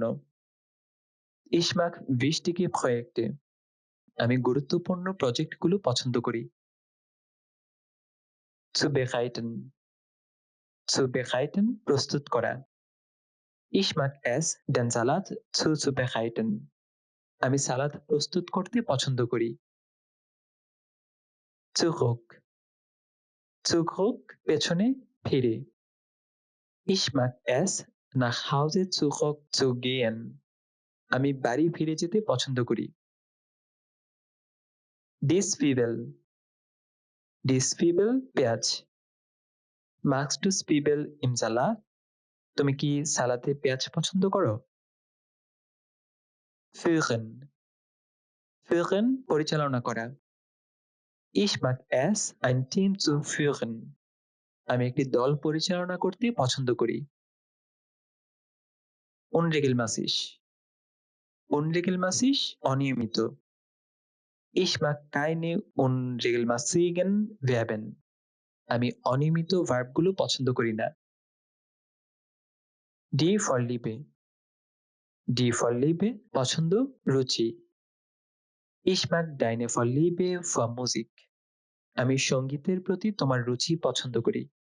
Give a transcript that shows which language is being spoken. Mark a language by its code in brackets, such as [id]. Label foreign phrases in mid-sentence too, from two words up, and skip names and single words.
[de] Ich mag wichtige Projekte. [bn] আমি গুরুত্বপূর্ণ প্রজেক্টগুলো পছন্দ করি। [de] Zubereiten. Zubereiten [bn] প্রস্তুত করা। [de] Ich mag es, den Salat zuzubereiten. [bn] আমি সালাদ প্রস্তুত করতে পছন্দ করি। [de] Zurück. Zurück [bn] পেছনে, ফিরে। [de] Ich mag es, nach Hause zurückzugehen. [bn] আমি বাড়ি ফিরে যেতে পছন্দ করি। ডিস পিপল, পেঁয়াজ। [de] magst du Zwiebel im Salat? [bn] তুমি কি সালাতে পেঁয়াজ পছন্দ করো? führen, পরিচালনা করা। [de] ich mag es ein Team zu führen. [bn] আমি একটি দল পরিচালনা করতে পছন্দ করি। unregelmäßig, অনিয়মিত। [de] ich mag keine unregelmäßigen Verben. [bn] আমি অনিয়মিত ভার্বগুলো পছন্দ করি না। [de] die Vorliebe, [bn] পছন্দ, রুচি। [de] ich mag deine Vorliebe für Musik. [bn] আমি সঙ্গীতের প্রতি তোমার রুচি পছন্দ করি।